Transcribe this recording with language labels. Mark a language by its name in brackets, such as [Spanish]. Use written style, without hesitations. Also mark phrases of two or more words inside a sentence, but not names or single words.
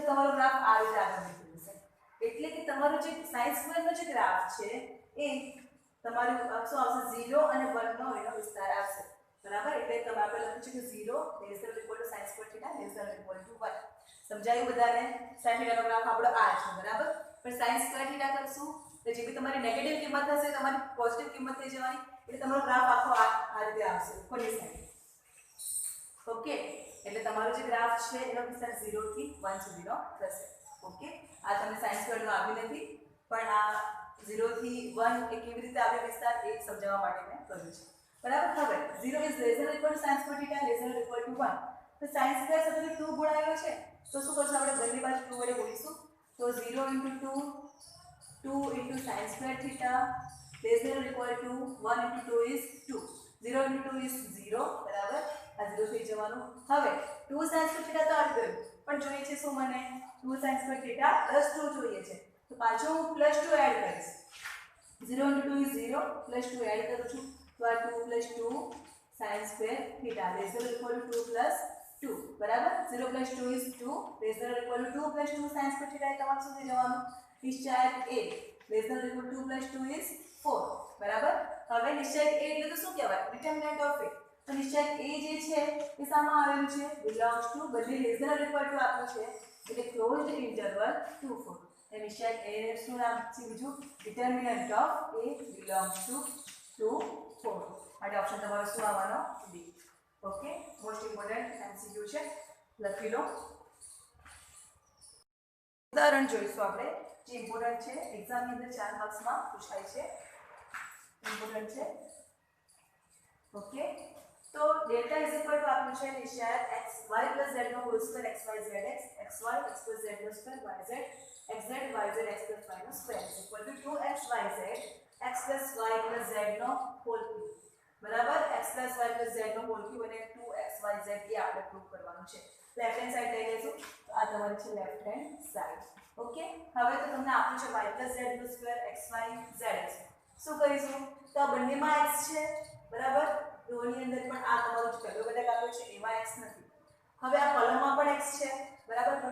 [Gujarati] તમારો ગ્રાફ આ રીતે આગળ નીકળી જશે એટલે કે તમારો જે [English] sin square [Gujarati] નો જે ગ્રાફ છે એ તમારું શું આવશે 0 અને 1 નો એનો વિસ્તાર આવશે બરાબર એટલે તમે આપણે લખ્યું છે કે 0 ≤ [English] sin square [Gujarati] θ ≤ 1 સમજાયું બધાને sin θ નો ગ્રાફ આપણો આ છે બરાબર પણ [English] sin square [Gujarati] θ કરશું તો જે બી તમારી નેગેટિવ કિંમત હશે તમારી પોઝિટિવ કિંમત થઈ જવાની એટલે તમારો ગ્રાફ આખો આ રીતે આવશે ઉપરની સાઈડ ઓકે એટલે તમારો જે ગ્રાફ છે એનો વિસ્તાર 0 થી 1 સુધીનો થશે ઓકે આ તમને [English] sin square [Gujarati] નો આવી નથી પણ આ 0 થી 1 એ કેવી રીતે આવે વિસ્તાર એ સમજાવવા માટે મેં કર્યું છે બરાબર હવે [English] 0 is lesser equal to sin square theta lesser equal to 1 [Gujarati] તો [English] sin square [Gujarati] સાથે 2 ગુણાયેલો છે તો શું કરશું આપણે બંને બાજુ 2 વડે ગુણીશું તો 0 * 2 2 * [English] sin square theta lesser equal to 1 * 2 is 2 0 * 2 is 0 [Gujarati] બરાબર આ 0 થઈ જવાનું હવે 2 [English] sin square theta [Gujarati] તો આવી ગયું પણ જોઈએ છે શું મને 2 [English] sin square theta [Gujarati] + 2 જોઈએ છે તો પાછું હું +2 એડ કરીશ 0 * 2 is 0 +2 એડ કરું છું તો આ 2 + [English] 2 sin square theta lesser equal to 2 + 2 બરાબર 0 + 2 is 2 lesser equal to 2 + 2 sin square [Gujarati] theta તમારું શું થઈ જવાનું નિશ્ચાયક a [English] lesser equal to [Gujarati] 2 + 2 is 4 બરાબર હવે નિશ્ચાયક a એટલે તો શું કહેવાય [English] determinant of a [Gujarati] તો નિશ્ચાયક a જે છે એ સામાં આવેલું છે [English] belongs to [Gujarati] બંને [English] lesser equal to [Gujarati] આપ્યું છે એટલે [English] closed interval [Gujarati] 2 4 એ નિશ્ચાયક a શું નામ છે બીજું [English] determinant of a belongs to [Gujarati] 2 4 માટે ઓપ્શન તમારો શું આવવાનો b ઓકે [English] most important MCQ [Gujarati] છે લખી લો ઉદાહરણ જોઈશું આપણે જે ઇમ્પોર્ટન્ટ છે એક્ઝામની અંદર 4 માર્ક્સમાં પૂછાય છે ઇમ્પોર્ટન્ટ છે ઓકે તો [English] delta is equal to [Gujarati] આપ્યું છે નિશ્ચાયક x y + z નો [English] whole square [Gujarati] x y z x x y x + z નો સ્ક્વેર y z x z y z x + y નો સ્ક્વેર [English] is equal to [Gujarati] 2x y z x + y + z નો [English] whole cube [Gujarati] બરાબર x + y + z નો [English] whole cube [Gujarati] અને 2x y z એ આપણે પ્રૂવ કરવાનું છે [English] left hand side [Gujarati] લઈ લેશું તો આ તમારી છે [English] left hand side [Gujarati] ઓકે હવે તો તમને આપ્યું છે y + z નો સ્ક્વેર x y z શું કરીશું તો આ બંનેમાં x છે બરાબર રોની અંદર પણ આ તમારો જે પહેલો ઘટક આપ્યો છે એમાં x નથી હવે આ કોલમમાં પણ x છે બરાબર પણ